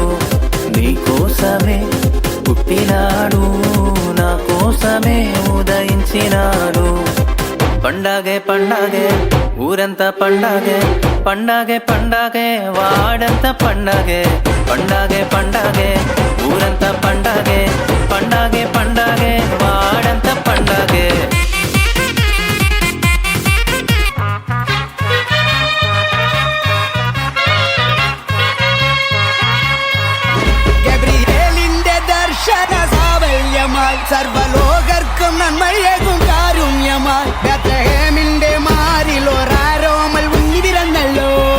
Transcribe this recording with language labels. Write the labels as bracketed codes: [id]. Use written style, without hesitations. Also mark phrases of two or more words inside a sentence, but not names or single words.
[te] నీకోసమే పుట్టినాడు నా కోసమే ఉదయించినాడు. పండగే పండగే ఊరంతా పండగే పండగే పండగే వాడంతా పండగే పండగే పండగే ఊరంతా పండగే పండగే పండగే వాడంతా పండగే. [ml] സർവലോകർക്കും നന്മയേകും കാരുണ്യമായി ബേത്ലഹേമിന്റെ മാറിലോ റാരോമൽ ഉണ്ണി പിറന്നല്ലോ.